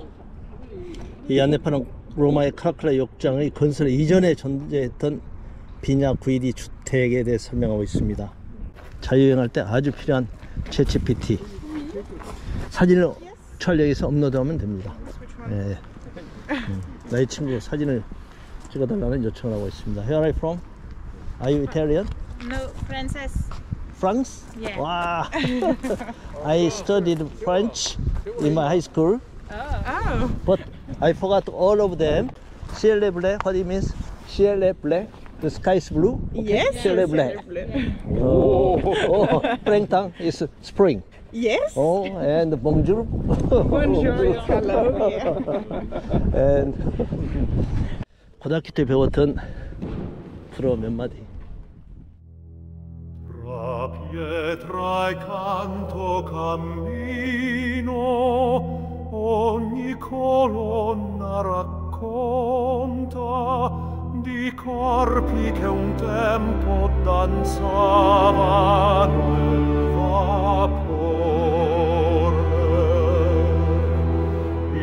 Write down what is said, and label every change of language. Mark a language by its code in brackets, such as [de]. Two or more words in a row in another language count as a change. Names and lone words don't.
[ko] 이 안내판은 로마의 카라칼라 욕장의 건설 이전에 존재했던 비냐 구이디 주택에 대해 설명하고 있습니다. 자유여행할 때 아주 필요한 챗GPT. 사진을 촬영해서 업로드하면 됩니다. 네. 나의 친구 사진을 찍어달라는 요청을 하고 있습니다. [en] Where are you from? Are you Italian? No, Frances. France? Yeah. Wow. I studied French in my high school. Oh. But I forgot all of them. [fr] Ciel est bleu, [en] what it means? [fr] Ciel est bleu. [en] The sky is blue. Okay. Yes. [fr] Ciel est bleu. [en] Oh, printemps is spring. Yes. Oh, and bonjour. Bonjour. Hello. Yeah. [ko] And 고등학교 때 배웠던 프로 몇 마디. [it] Tra pietra e canto cammino, ogni colonna racconta di corpi che un tempo danzavano nel vapore.